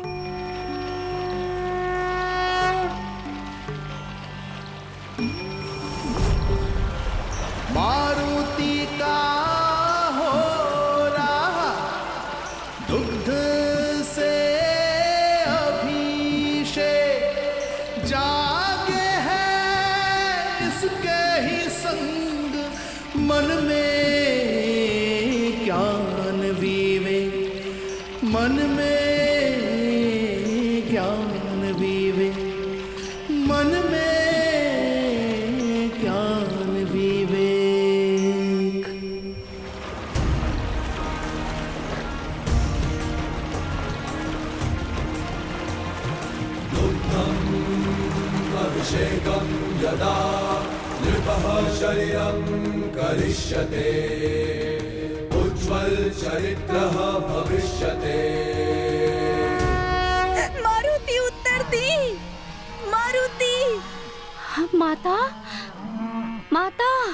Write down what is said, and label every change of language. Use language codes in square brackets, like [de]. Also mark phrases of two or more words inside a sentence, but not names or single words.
[hi] मारुति का हो रहा दुग्ध से अभिषेक जागे है इसके ही संग मन में ज्ञान विवेक मन में ज्ञान विवेक मन में ज्ञान विवेक। [sa] अभिषेकं यदा नृपः शरीरं करिष्यते उज्ज्वल चरित्रः भविष्यते। [hi] मारुति उत्तर दी। मारुति माता, माता,